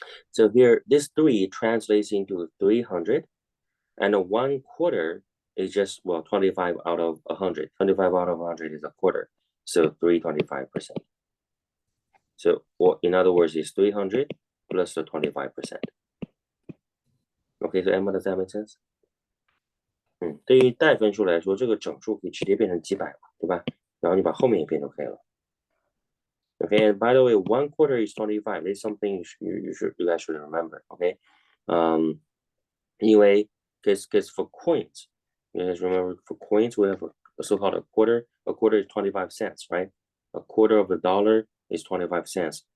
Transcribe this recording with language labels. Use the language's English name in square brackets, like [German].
[English] So here, this 3 translates into 300, and a 1/4 is just, well, 25 out of 100. 25 out of 100 is a quarter, so 325%. So, or in other words, it's 300 plus the 25%. Okay, so Emma, does that make sense? [Chinese] 对于代分数来说，这个整数可以直接变成几百嘛，对吧？然后你把后面也变就可以了。 [English] Okay, and by the way, 1/4 is 25. It's something you guys should remember. Okay, anyway, because for coins, you guys remember for coins we have a so-called a quarter. A quarter is 25 cents, right? A quarter of a dollar is 25 cents.